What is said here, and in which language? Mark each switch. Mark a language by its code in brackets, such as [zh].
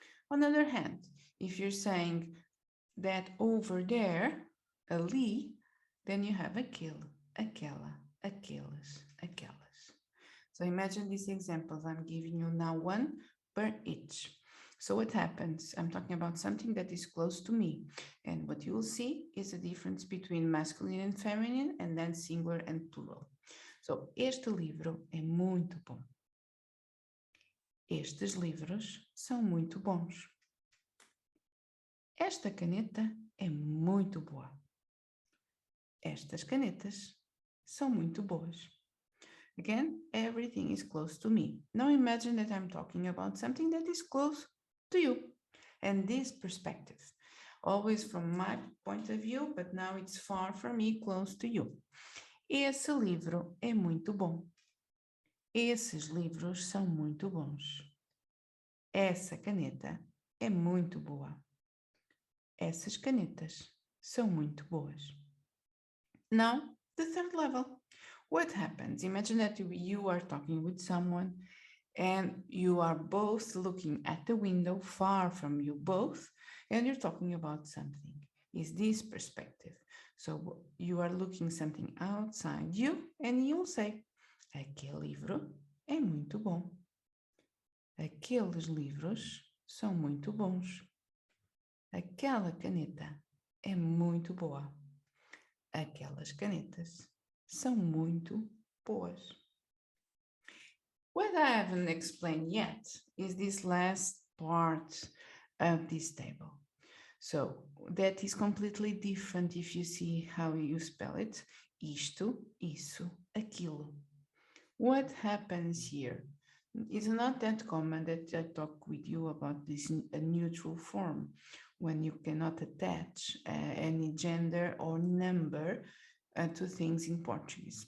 [en] On the other hand, if you're saying that over there, ali, then you have [pt] aquele, aquela, aqueles, aquelas. [en] So imagine these examples. I'm giving you now one per each. So what happens? I'm talking about something that is close to me. And what you will see is a difference between masculine and feminine, and then singular and plural. [pt] So, este livro é muito bom. Estes livros são muito bons. Esta caneta é muito boa. Estas canetas são muito boas. [en] Again, everything is close to me. Now imagine that I'm talking about something that is close to you. And this perspective, always from my point of view, but now it's far from me, close to you. [pt] Esse livro é muito bom. Esses livros são muito bons. Essa caneta é muito boa. Essas canetas são muito boas. [en] Now, the third level. What happens? Imagine that you are talking with someone and you are both looking at the window far from you both, and you're talking about something. Is this perspective? So you are looking something outside you and you'll say, [pt] aquele livro é muito bom. Aqueles livros são muito bons. Aquela caneta é muito boa. Aquelas canetas são muito boas. [en] What I haven't explained yet is this last part of this table. So that is completely different if you see how you spell it. [pt] Isto, isso, aquilo. [en] What happens here? It's not that common that I talk with you about this neutral form when you cannot attach any gender or number to things in Portuguese.